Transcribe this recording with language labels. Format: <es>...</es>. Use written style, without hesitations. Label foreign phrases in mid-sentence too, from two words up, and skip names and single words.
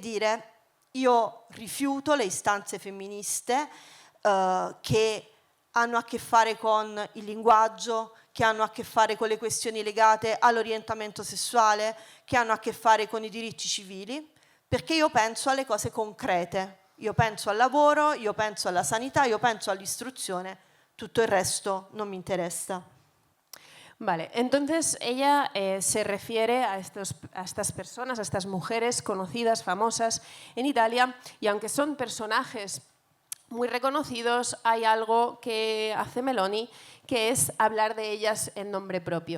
<it>dire: io rifiuto le istanze femministe che hanno a che fare con il linguaggio, che hanno a che fare con le questioni legate all'orientamento sessuale, che hanno a che fare con i diritti civili, perché io penso alle cose concrete, io penso al lavoro, io penso alla sanità, io penso all'istruzione, tutto il resto non mi interessa.</it> <es>Vale, entonces ella se refiere a estas personas, a estas mujeres conocidas, famosas en Italia, y aunque son personajes muy reconocidos, hay algo que hace Meloni, que es hablar de ellas en nombre propio.</es>